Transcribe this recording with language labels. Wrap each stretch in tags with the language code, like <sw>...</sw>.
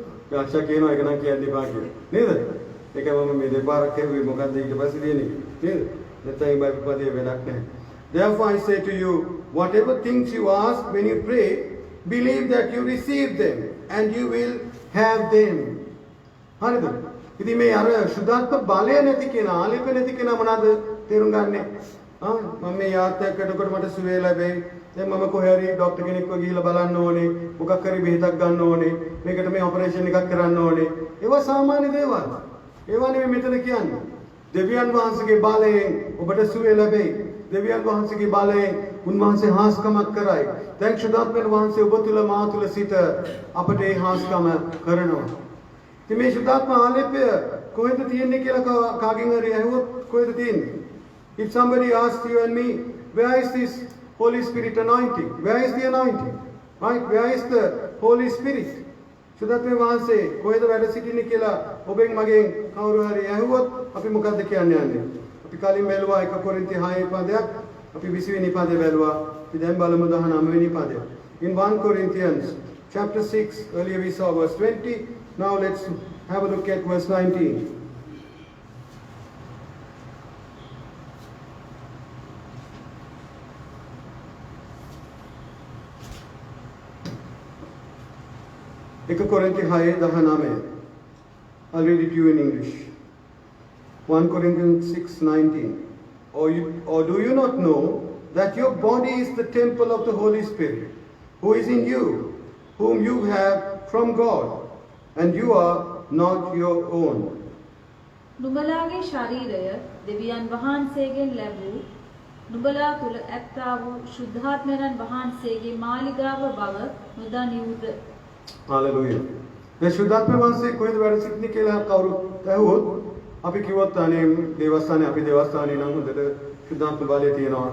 <si>යාක්ෂා කියනවා ඒක නම් කියන්න එපා කියලා. නේද? ඒක මම මේ දෙපාරක් හෙව්වේ මොකද්ද ඊට පස්සේ දෙන්නේ. නේද? නැත්නම් මේ බයිබල් පදේ වැඩක් නැහැ.</si> <en>Therefore I say to you, whatever things you ask when you pray, believe that you receive them and you will have them.</en> <si>හරිද? ඉතින් මේ අර සුද්ධාත්ම බලය නැති කෙනා, ආලේප නැති කෙනා මොනවාද තේරුම් ගන්නෙ? මම මේ යාත්‍රා කරනකොට මට සුවය ලැබෙයි. දැන් මම කොහේ හරි ડોක්ටර් කෙනෙක්ව ගිහිල්ලා බලන්න ඕනේ. මොකක් හරි බෙහෙතක් ගන්න ඕනේ. මේකට මේ ඔපරේෂන් එකක් කරන්න ඕනේ. ඒවා සාමාන්‍ය දේවල්. ඒවා නෙමෙයි මෙතන කියන්නේ. දෙවියන් වහන්සේගේ බලයෙන් ඔබට සුවය ලැබෙයි. දෙවියන් වහන්සේගේ බලයෙන් උන්වහන්සේ හාස්කමක් කරයි. දැන් ශුද්ධාත්මයන් වහන්සේ ඔබ තුල මා තුල සිට අපට ඒ හාස්කම කරනවා. ඉතින් මේ ශුද්ධාත්ම ආලේපය කොහෙද තියෙන්නේ කියලා කාගෙන් හරි අහුවොත් කොහෙද තියෙන්නේ?</si> <en>If somebody asks you and me, where is this Holy Spirit anointing? Where is the anointing? Right? Where is the Holy Spirit?</en> <si>ශුද්ධාත්මයන් වහන්සේ කොහෙද වැඩ සිටින්නේ කියලා ඔබෙන් මගෙන් කවුරු හරි අහුවොත් අපි මොකද්ද කියන්නේ යන්නේ? අපි කලින් බැලුවා 1 කොරින්ති 6 පදයක්. අපි 20 වෙනි පදේ බැලුවා. අපි දැන් බලමු 19 වෙනි පදය.</si> <en>In 1 Corinthians chapter 6, earlier we saw verse 20. Now let's have a look at verse 19. Korinthi 6:19. I'll read it to you in English. 1 Corinthians 6:19. Or do you not know that your body is the temple of the Holy Spirit, who is in you, whom you have from God, and you are not your own?</en> <si>නුඹලාගේ ශරීරය දෙවියන් වහන්සේගෙන් ලැබූ නුඹලා තුල ඇත්තා වූ ශුද්ධාත්මයන් වහන්සේගේ මාලිගාව බව නොදනියුද?</si> <en>Hallelujah.</en> <si>දැන් ශුද්ධාත්ම වහන්සේ කොහෙද වැඩ සිටින්නේ කියලා කවුරුත් ඇහුවොත් අපි කිව්වොත් අනේ දේවස්ථානේ අපි දේවස්ථානේ නම් හොඳට ශුද්ධාත්ම බලය තියෙනවා.</si>